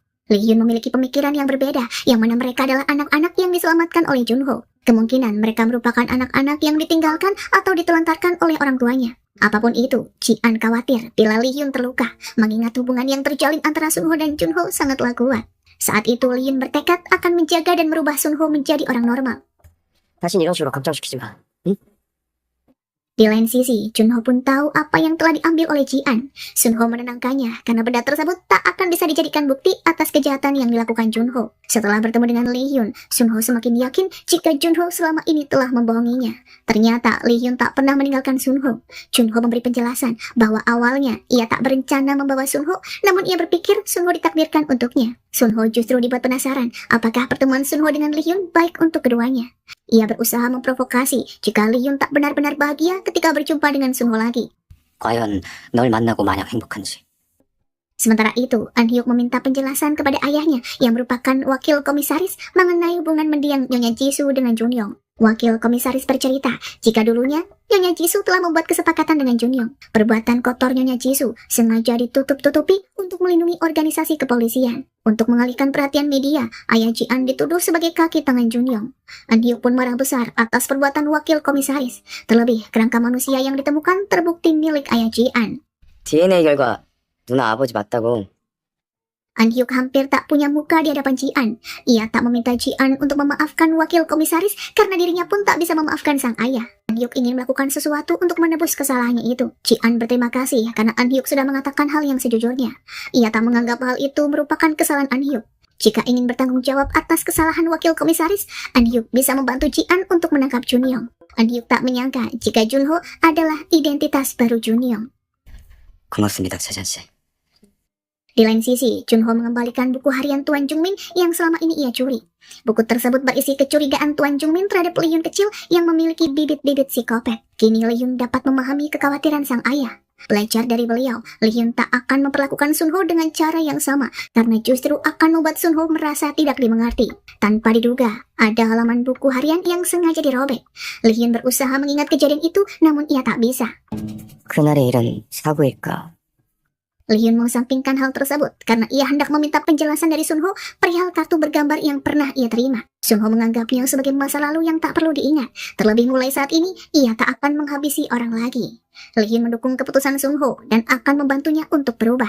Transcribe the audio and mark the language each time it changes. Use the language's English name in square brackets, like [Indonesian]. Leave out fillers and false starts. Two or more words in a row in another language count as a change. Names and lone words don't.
[Indonesian] Lee Hyun memiliki pemikiran yang berbeda, yang mana mereka adalah anak-anak yang diselamatkan oleh Junho. Kemungkinan mereka merupakan anak-anak yang ditinggalkan atau ditelantarkan oleh orang tuanya. Apapun itu, Ji-an khawatir bila Lee Hyun terluka, mengingat hubungan yang terjalin antara Sunho dan Junho sangatlah kuat. Saat itu Lee Hyun bertekad akan menjaga dan merubah Sunho menjadi orang normal. [Korean] 다신 이런 식으로 걱정시키지 마. 응? [Indonesian] Di lain sisi, Junho pun tahu apa yang telah diambil oleh Ji-an. Sunho menenangkannya karena benda tersebut tak akan bisa dijadikan bukti atas kejahatan yang dilakukan Junho. Setelah bertemu dengan Lee Hyun, Sunho semakin yakin jika Junho selama ini telah membohonginya. Ternyata Lee Hyun tak pernah meninggalkan Sunho. Junho memberi penjelasan bahwa awalnya ia tak berencana membawa Sunho, namun ia berpikir Sunho ditakdirkan untuknya. Sunho justru dibuat penasaran apakah pertemuan Sunho dengan Lee Hyun baik untuk keduanya. Ia berusaha memprovokasi jika Lee Hyun tak benar-benar bahagia ketika berjumpa dengan Sunho lagi. [Korean] 과연 널 만나고 마냥 행복한지. [Indonesian] Sementara itu, An Hyuk meminta penjelasan kepada ayahnya yang merupakan wakil komisaris mengenai hubungan mendiang Nyonya Jisoo dengan Junyoung. Wakil komisaris bercerita jika dulunya Nyonya Jisoo telah membuat kesepakatan dengan Junyoung. Perbuatan kotor Nyonya Jisoo sengaja ditutup-tutupi untuk melindungi organisasi kepolisian. Untuk mengalihkan perhatian media, ayah Ji-an dituduh sebagai kaki tangan Junyoung. An Hyuk pun marah besar atas perbuatan wakil komisaris. Terlebih, kerangka manusia yang ditemukan terbukti milik ayah Ji-an. [Korean] DNA 결과 누나 아버지 맞다고. [Indonesian] An Hyuk hampir tak punya muka di hadapan Ji-an. Ia tak meminta Ji-an untuk memaafkan wakil komisaris karena dirinya pun tak bisa memaafkan sang ayah. An Hyuk ingin melakukan sesuatu untuk menebus kesalahannya itu. Ji-an berterima kasih karena An Hyuk sudah mengatakan hal yang sejujurnya. Ia tak menganggap hal itu merupakan kesalahan An Hyuk. Jika ingin bertanggung jawab atas kesalahan wakil komisaris, An Hyuk bisa membantu Ji-an untuk menangkap Junyoung. An Hyuk tak menyangka jika Junho adalah identitas baru Junyoung. [Korean] 고맙습니다, 세잔씨. [Indonesian] Di lain sisi, Junho mengembalikan buku harian Tuan Jungmin yang selama ini ia curi. Buku tersebut berisi kecurigaan Tuan Jungmin terhadap Lee Hyun kecil yang memiliki bibit-bibit psikopat. Kini Lee Hyun dapat memahami kekhawatiran sang ayah. Belajar dari beliau, Lee Hyun tak akan memperlakukan Sunho dengan cara yang sama, karena justru akan membuat Sunho merasa tidak dimengerti. Tanpa diduga, ada halaman buku harian yang sengaja dirobek. Lee Hyun berusaha mengingat kejadian itu, namun ia tak bisa. [Korean] 그날의 일은 사고일까? [Indonesian] Lee Hyun mengesampingkan hal tersebut karena ia hendak meminta penjelasan dari Sunho perihal kartu bergambar yang pernah ia terima. Sunho menganggapnya sebagai masa lalu yang tak perlu diingat. Terlebih mulai saat ini, ia tak akan menghabisi orang lagi. Lee Hyun mendukung keputusan Sunho dan akan membantunya untuk berubah.